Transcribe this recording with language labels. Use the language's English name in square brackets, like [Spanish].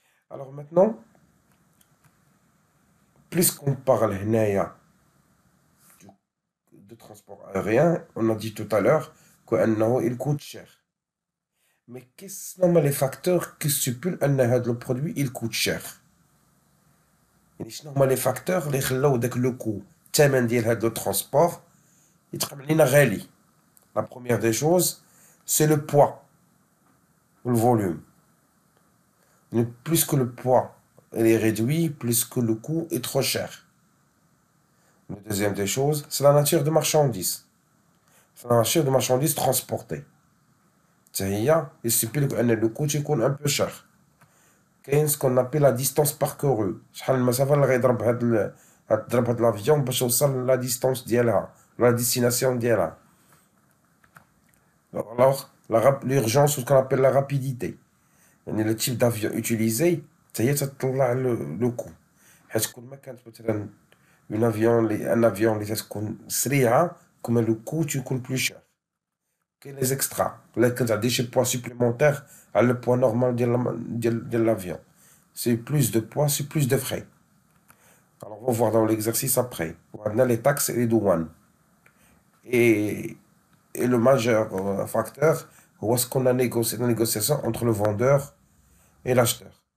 [French] Alors maintenant, puisqu'on parle هنايا de transport aérien, on a dit tout à l'heure qu'il coûte cher. Mais quels sont les facteurs qui stipulent que le produit il coûte cher? [Arabic] يعني شنو هما لي فاكتور اللي خلاو داك [French] لو كو [Arabic] الثمن ديال هذا الترونسبور يتقام علينا غالي. [French] La première des choses, c'est le poids, le volume. Plus que le poids est réduit, plus que le coût est trop cher. La deuxième des choses, c'est la nature de marchandises. C'est la nature de marchandises transportées. Il suffit que le coût soit un peu cher. كاين ce qu'on appelle la distance parcourue. [Arabic] شحال المسافة اللي غيضرب هاد [French] l'avion [Arabic] باش يوصل [French] la distance [Arabic] ديالها, [French] la destination [Arabic] ديالها. [French] Alors, l'urgence, ce qu'on appelle la rapidité. Le type d'avion utilisé, ça y est, ça تطلع le coût. [Arabic] حيت كل ما كانت مثلا un avion اللي تكون سريعة, كما le coût يكون [French] plus cher. كاين les extras. Là, [Arabic] كتعطي شي [French] poids supplémentaire à le poids normal de l'avion. C'est plus de poids, c'est plus de frais. Alors, on va voir dans l'exercice après. On a les taxes et les douanes. Et, et le majeur facteur, c'est ce qu'on a négocié, la négociation entre le vendeur et l'acheteur.